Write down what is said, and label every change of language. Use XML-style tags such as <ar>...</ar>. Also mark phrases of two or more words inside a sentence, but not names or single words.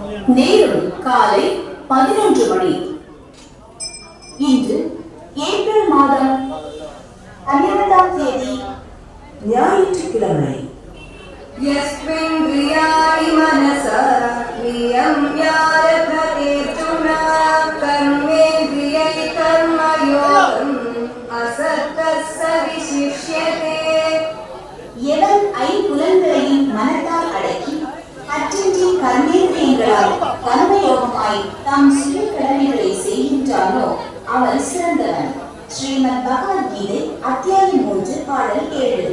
<ta>நேரம் காலை 11 மணி. இன்று ஏப்ரல் மாதம் 12ஆம் தேதி ஞாயிற்றுக்கிழமை.</ta> <sa>यस्मिन्द्रियाणि मनसा नियम्यारभतेर्जुना कर्मेन्द्रियै कर्मयोगम् असक्तस्य विशिष्यते.</sa> <ta>எவன் ஐம்புலன்களையும் மனத்தால் அடக்கி அற்றின்றி கர்மேந்திரியங்களால் கர்மயோகமாய் தம் சுய கடமைகளை செய்கின்றானோ அவன் சிறந்தவன். ஸ்ரீமத் பகவத்கீதை அத்தியாயம் 3 பாடல் 7.</ta>